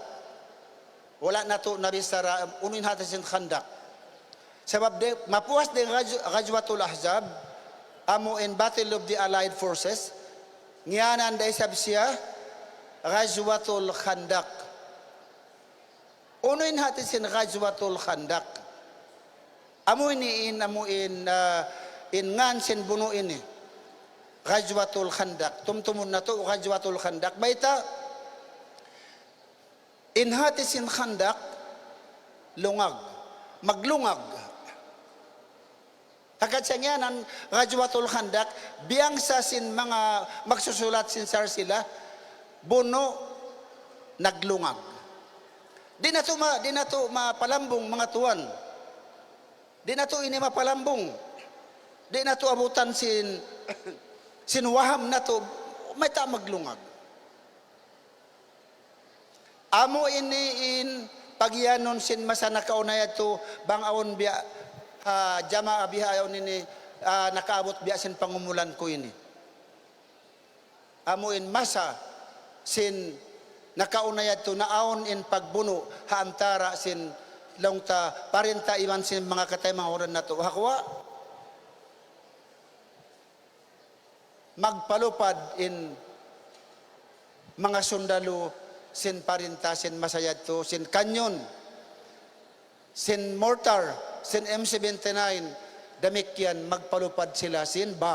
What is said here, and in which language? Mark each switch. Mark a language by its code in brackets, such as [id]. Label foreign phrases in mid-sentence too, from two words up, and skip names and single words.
[tsg] Wala na to nabisara, unin hata sin Khandaq. Sebab de, mapuas din Ghazwatul Ahzab, amo in [en] Battle of the Allied Forces, [tsg] ngiyanan day sab siya, Ghazwatul Khandaq. Unin hati sin Ghazwatul Khandaq. Amo in ngan sin buno ini. Ghazwatul Khandaq. Tumtumun na to, Ghazwatul Khandaq. Baita, inhati sin Khandaq, lungag. Maglungag. Agad sa nga ng Ghazwatul Khandaq, biyang sa sin mga magsusulat sin sar sila, buno, naglungag. Di na to mapalambong mga tuwan. Di na to ini mapalambong. Di na to abutan sinwaham na to, may ta maglungag. Amo in pagyanon sin masana kaunaya to bang aon biya jama abiha ayon ini nakaabot biya sin pangumulan ko ini. Amo in masa sin nakaunaya to naon in pagbuno haantara sin longta parinta iman sin mga katay mga oran na to. Hakwa magpalupad in mga sundalo sin parinta, sin masayad to, sin kanyon, sin mortar, sin M79, damikyan, magpalupad sila sin bomb.